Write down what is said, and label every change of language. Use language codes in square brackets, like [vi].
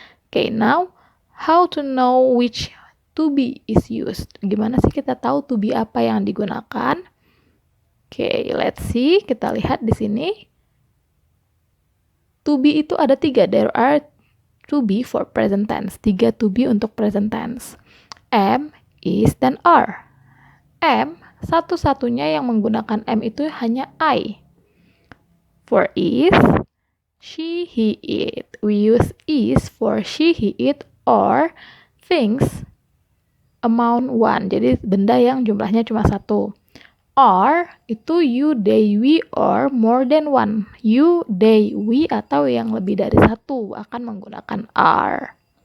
[en] Okay, now, how to know which to be is used? [id] Gimana sih kita tahu to be apa yang digunakan? [en] Okay, let's see. [id] Kita lihat di sini. To be itu ada 3. [en] There are to be for present tense. [id] 3 to be untuk present tense. Am, is, dan are. Am, satu-satunya yang menggunakan am itu hanya I. [en] For is, she, he, it. We use is for she, he, it, or things amount one. [id] Jadi benda yang jumlahnya cuma 1. [en] Are itu you, they, we, or more than one. [id] You, they, we, atau yang lebih dari 1 akan menggunakan are.